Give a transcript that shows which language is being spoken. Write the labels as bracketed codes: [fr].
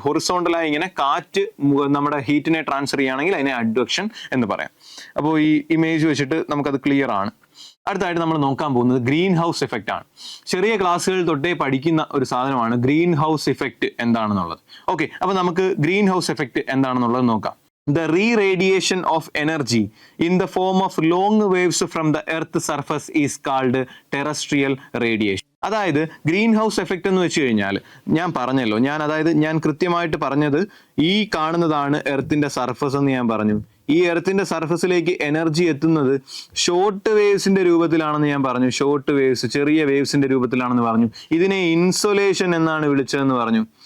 [ml] ഹൊറിസോണ്ടലായി ഇങ്ങനെ കാറ്റ് നമ്മുടെ ഹീറ്റിനെ ട്രാൻസ്ഫർ ചെയ്യുകയാണെങ്കിൽ അതിനെ അഡ്വക്ഷൻ എന്ന് പറയാം. അപ്പോൾ ഈ ഇമേജ് വെച്ചിട്ട് നമുക്കത് ക്ലിയർ ആണ്. അടുത്തായിട്ട് നമ്മൾ നോക്കാൻ പോകുന്നത് ഗ്രീൻ ഹൗസ് എഫക്റ്റ് ആണ്. ചെറിയ ക്ലാസ്സുകളിൽ തൊട്ടേ പഠിക്കുന്ന ഒരു സാധനമാണ് ഗ്രീൻ ഹൗസ് എഫക്റ്റ് എന്താണെന്നുള്ളത്. ഓക്കെ, അപ്പൊ നമുക്ക് ഗ്രീൻ ഹൗസ് എഫക്റ്റ് എന്താണെന്നുള്ളത് നോക്കാം. [en] The re-radiation of energy in the form of long waves from the earth surface is called terrestrial radiation. [ml] അതായത് ഗ്രീൻ ഹൗസ് എഫക്റ്റ് എന്ന് വെച്ച് കഴിഞ്ഞാൽ ഞാൻ പറഞ്ഞല്ലോ, ഞാൻ കൃത്യമായിട്ട് പറഞ്ഞത് ഈ കാണുന്നതാണ് എർത്തിന്റെ സർഫസ് എന്ന് ഞാൻ പറഞ്ഞു. ഈ എർത്തിന്റെ സർഫസിലേക്ക് എനർജി എത്തുന്നത് ഷോർട്ട് വേവ്സിന്റെ രൂപത്തിലാണെന്ന് ഞാൻ പറഞ്ഞു. ഷോർട്ട് വേവ്സ്, ചെറിയ വേവ്സിന്റെ രൂപത്തിലാണെന്ന് പറഞ്ഞു. ഇതിനെ ഇൻസൊലേഷൻ എന്നാണ് വിളിച്ചതെന്ന് പറഞ്ഞു.